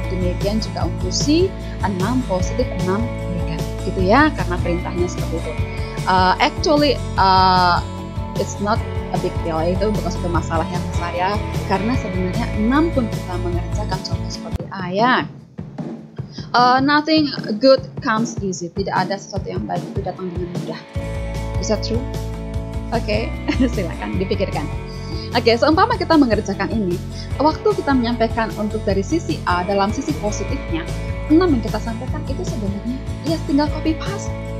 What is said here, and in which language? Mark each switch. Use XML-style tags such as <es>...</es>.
<id>Demikian juga untuk C, 6 positif, 6 negatif, gitu ya, karena perintahnya seperti itu.</id> <en>Actually, it's not a big deal,</en> <id>itu bukan suatu masalah yang besar ya, karena sebenarnya 6 pun kita mengerjakan contoh seperti A ya.</id> <en>Nothing good comes easy.</en> <id>Tidak ada sesuatu yang baik itu datang dengan mudah.</id> <en>Is that true?</en> <id>Oke, silakan dipikirkan. Oke, seumpama kita mengerjakan ini, waktu kita menyampaikan untuk dari sisi A dalam sisi positifnya, 6 yang kita sampaikan itu sebenarnya ya tinggal copy paste.</id>